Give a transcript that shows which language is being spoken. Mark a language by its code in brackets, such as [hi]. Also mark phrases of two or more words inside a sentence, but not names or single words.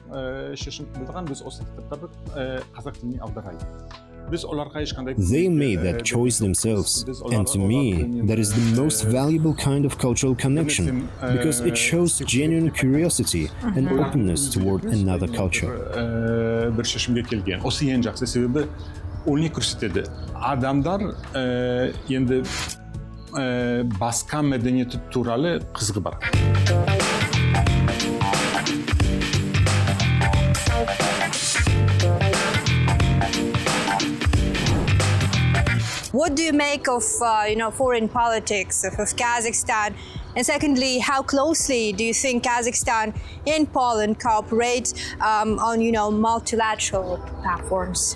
[en] They made that choice themselves, and to me, that is the most valuable kind of cultural connection, because it shows genuine curiosity and openness toward another culture. [kk] Басқа мәдениеті туралы қызығы бар. [en] What do you make of foreign politics of Kazakhstan? And secondly, how closely do you think Kazakhstan and Poland cooperate on multilateral platforms?